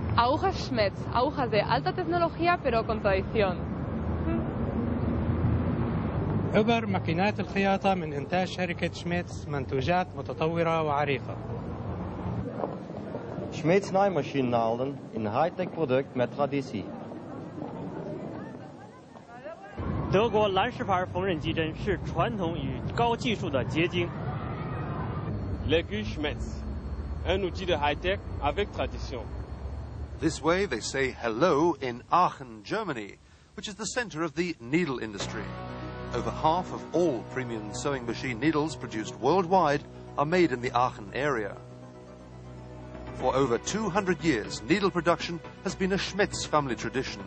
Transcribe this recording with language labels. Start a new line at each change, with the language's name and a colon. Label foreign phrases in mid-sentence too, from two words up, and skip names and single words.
Spanish: Agujas Schmetz, agujas de alta tecnología pero con tradición.
Arabic: إبر ماكينات الخياطة من إنتاج شركة شميتس، منتوجات متطورة وعريقة.
Dutch: Schmetz naaimachinenaalden in high-tech product met traditie.
Chinese: 德国蓝石牌缝纫机针是传统与高技术的结晶。
French: L'aiguille Schmetz, un outil de high-tech avec tradition.
English: This way they say hello in Aachen, Germany, which is the center of the needle industry. Over half of all premium sewing machine needles produced worldwide are made in the Aachen area. For over 200 years, needle production has been a Schmetz family tradition.